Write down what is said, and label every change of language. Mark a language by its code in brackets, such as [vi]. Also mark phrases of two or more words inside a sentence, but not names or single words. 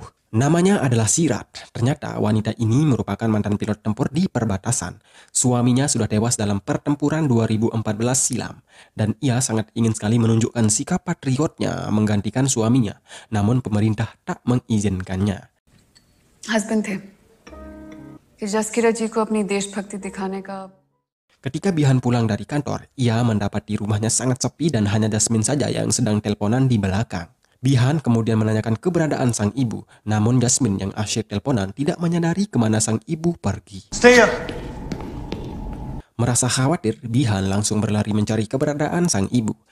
[id] Namanya adalah Sirat. Ternyata wanita ini merupakan mantan pilot tempur di perbatasan. Suaminya sudah tewas dalam pertempuran 2014 silam. Dan ia sangat ingin sekali menunjukkan sikap patriotnya menggantikan suaminya. Namun pemerintah tak mengizinkannya. [hi] हस्बैंड थे कि जसकीरत जी को अपनी देशभक्ति दिखाने का। [id] Ketika Bihan pulang dari kantor, ia mendapati rumahnya sangat sepi dan hanya Jasmine saja yang sedang teleponan di belakang. Bihan kemudian menanyakan keberadaan sang ibu, namun Jasmine yang asyik teleponan tidak menyadari kemana sang ibu pergi. [en] Stay here. [id] Merasa khawatir, Bihan langsung berlari mencari keberadaan sang ibu.